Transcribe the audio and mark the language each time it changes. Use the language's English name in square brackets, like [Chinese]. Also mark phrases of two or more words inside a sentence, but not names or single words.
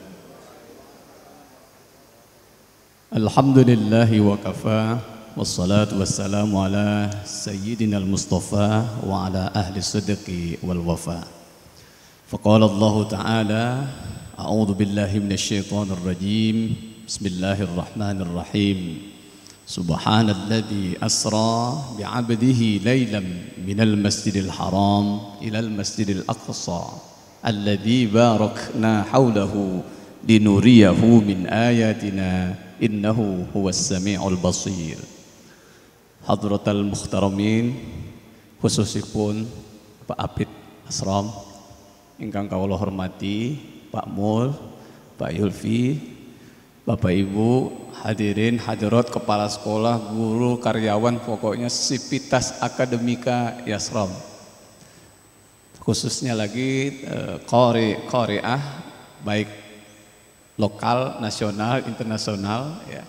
[Arabic] الحمد لله وكفى والصلاة والسلام على سيدنا المصطفى وعلى أهل صدق والوفاء. فقال الله تعالى أعوذ بالله من الشيطان الرجيم. بسم الله الرحمن الرحيم. سبحان الذي أسرى بعبده ليلا من المسجد الحرام إلى المسجد الأقصى الذي باركنا حوله لنريه من آياتنا إنه هو السميع البصير. حضرة المحترمين, [Javanese] khususipun Pak Apit Asram ingkang kawula hormati, Pak Mul, Pak Yulfi, Bapak Ibu, [Arabic] حاضرين حاضرات, [Indonesian] kepala sekolah, guru, karyawan, pokoknya sivitas akademika Yasram. Khususnya lagi qari'ah baik lokal, nasional, internasional ya.